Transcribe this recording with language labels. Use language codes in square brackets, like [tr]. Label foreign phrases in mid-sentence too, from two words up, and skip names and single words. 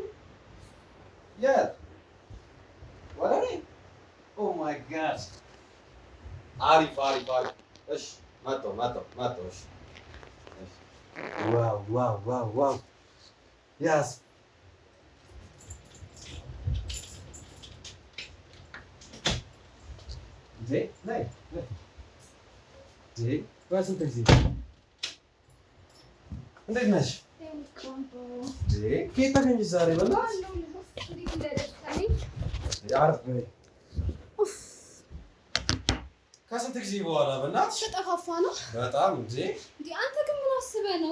[en] Yeah. What are they? Oh my gosh. Arif. Ish. Mato. Ish. Wow. Yes. [nl] Zee? Nee. Zee? Waar is het taxi? [am] እንዴት ነሽ? ከየት ታገኝሽ ዛሬ? ከስንት ጊዜ በኋላ በእናትሽ ተጠፋፋ ነው በጣም እንዴ! አንተ ግን ምን አስበህ ነው?